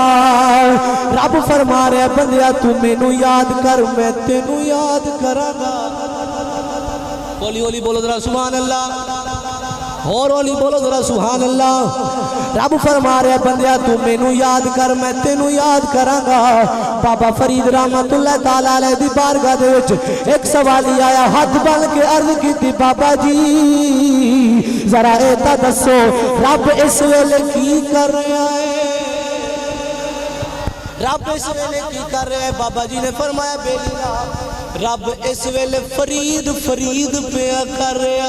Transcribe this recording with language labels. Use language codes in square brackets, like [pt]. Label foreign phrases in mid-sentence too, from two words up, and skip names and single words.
[pa] رب فرما رہا بندیا توں مینوں یاد کر میں تینوں یاد کراں گا. ہولی ہولی بولو ذرا [ar] سبحان الله, [pa] اور ہولی بولو ذرا [ar] سبحان الله. [pa] رب فرما رہا بندیا توں مینوں یاد کر میں تینوں یاد کراں گا. بابا فرید [ar] رحمة الله تعالى عليه [pa] دی بارگاہ دے وچ ایک سوالی آیا، ہاتھ بن کے عرض کی بابا جی ذرا ایتا دسو رب اس ویلے کی کر رہا ہے، رب اس ویلے کی کر رہا ہے. بابا جی نے فرمایا بیلیا رب اس ویلے فرید فرید پیا کر رہا.